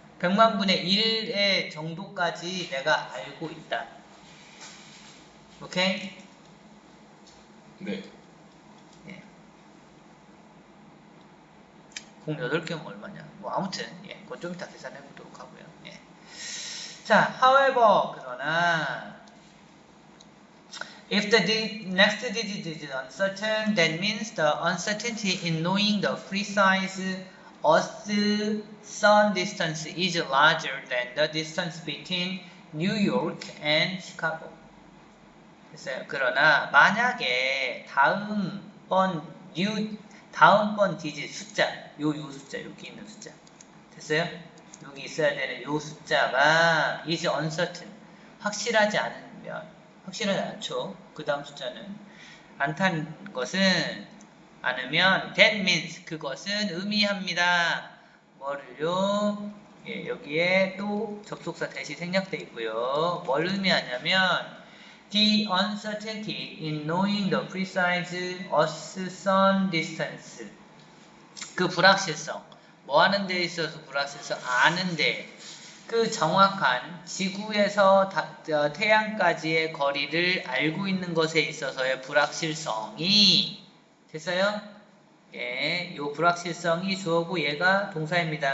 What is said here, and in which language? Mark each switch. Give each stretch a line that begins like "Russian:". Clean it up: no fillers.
Korean: 100만 분의 1의 정도까지 내가 알고 있다. 오케이? 네. 공 8개면 얼마냐? 뭐 아무튼 그건 좀 이따 계산해 보도록 하고요.
English: 자, however,
Korean: 그러나
English: if the next digit is uncertain, that means the uncertainty in knowing the precise Earth-Sun distance is larger than the distance between New York and Chicago.
Korean: 됐어요. 그러나 만약에 다음번 디짓 숫자, 요 숫자, 여기 있는 숫자. 됐어요? 여기 있어야 되는 요 숫자가
English: is uncertain.
Korean: 확실하지 않죠. 그 다음 숫자는 않다는 것은 않으면
English: that means
Korean: 그것은 의미합니다. 뭐를요? 여기에 또 접속사 대시 생략돼 있고요. 뭘 의미하냐면
English: the uncertainty in knowing the precise Earth-Sun distance.
Korean: 그 불확실성. 뭐 하는 데 있어서 불확실성? 아는데. 그 정확한 지구에서 태양까지의 거리를 알고 있는 것에 있어서의 불확실성이 됐어요? 요 불확실성이 주어고 얘가 동사입니다.